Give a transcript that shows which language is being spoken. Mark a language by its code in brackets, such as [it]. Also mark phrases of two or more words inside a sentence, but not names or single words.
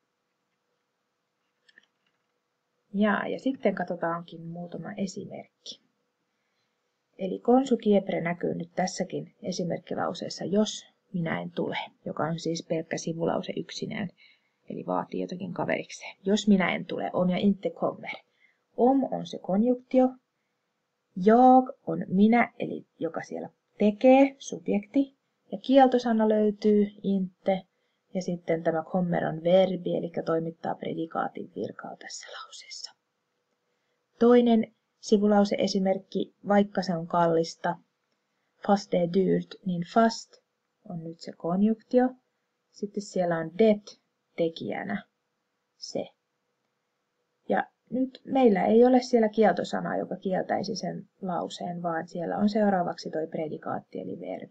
[fi] Ja sitten katsotaankin muutama esimerkki. Eli konsukiepre näkyy nyt tässäkin esimerkkilauseessa, jos minä en tule, joka on siis pelkkä sivulause yksinään, eli vaatii jotakin kaverikseen. Jos minä en tule, [sv] om jag inte kommer. [fi] Om on se konjunktio, jag on minä, eli joka siellä tekee, subjekti, ja kieltosana löytyy inte, ja sitten tämä kommer on verbi, eli toimittaa predikaatin virkaa tässä lauseessa. Toinen sivulauseesimerkki, vaikka se on kallista, [sv] fast det är dyrt, [fi] niin fast on nyt se konjunktio. Sitten siellä on det tekijänä se. Ja nyt meillä ei ole siellä kieltosanaa, joka kieltäisi sen lauseen, vaan siellä on seuraavaksi toi predikaatti eli verbi.